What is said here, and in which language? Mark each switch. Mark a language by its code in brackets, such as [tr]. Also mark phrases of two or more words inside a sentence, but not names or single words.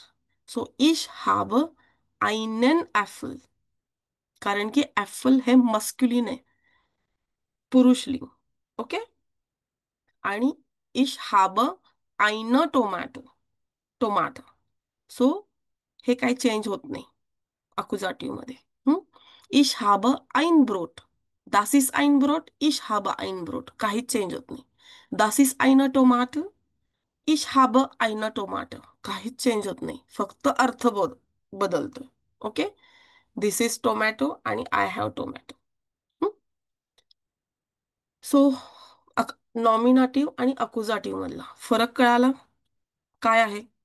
[mr] सो [de] ich hab einen Apfel, [mr] कारण की ॲफल हे मस्क्युलिन आहे, पुरुषलिंग. ओके. [de] आणि ich hab ein Tomate, Tomate. [mr] सो हे काही चेंज होत नाही अकुजाटिव्ह मध्ये. हम्म? [de] ich hab ein Brot, das ist ein Brot, ich habe ein Brot, [mr] काहीच चेंज होत नाही. [de] das ist eine Tomate, ich habe eine Tomate, [mr] काहीच चेंज होत नाही, फक्त अर्थ बदलतो. ओके. [en] this is tomato [mr] आणि [en] I have tomato. [mr] सो नॉमिनाटिव्ह आणि अकुजाटिव्ह मधला फरक कळाला काय आहे?